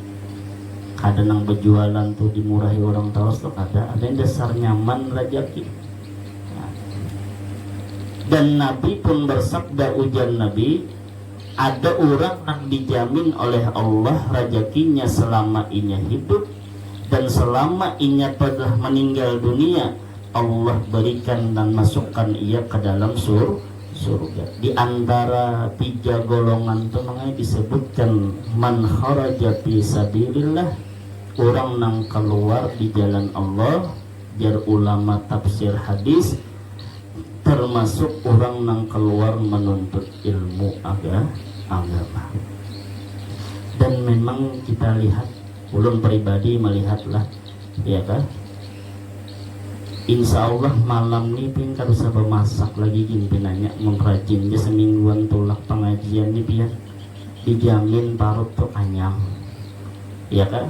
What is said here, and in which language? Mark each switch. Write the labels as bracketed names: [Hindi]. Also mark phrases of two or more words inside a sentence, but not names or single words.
[Banjar] Kada nang berjualan tuh dimurahi orang terus tuh kada, ada yang dasar nyaman rajaki. [Indonesian] Dan Nabi pun bersabda, ujar Nabi, ada orang yang dijamin oleh Allah rezekinya selama inya hidup, dan selama inya telah meninggal dunia Allah berikan dan masukkan ia ke dalam surga. Di antara 3 golongan itu disebutkan [Arabic] من خرج في سبيل الله, [Indonesian] orang yang keluar di jalan Allah. Jar ulama tafsir hadis, termasuk orang yang keluar menuntut ilmu agama. [Banjar] Dan memang kita lihat, ulun pribadi melihatlah, ya kan, [Arabic] إن شاء الله [Banjar] malam ini pin kada usah bermasak lagi gini pinanya, mengrajin dia semingguan tulak pengajian ini pian dijamin parut tuh anyam, ya kan.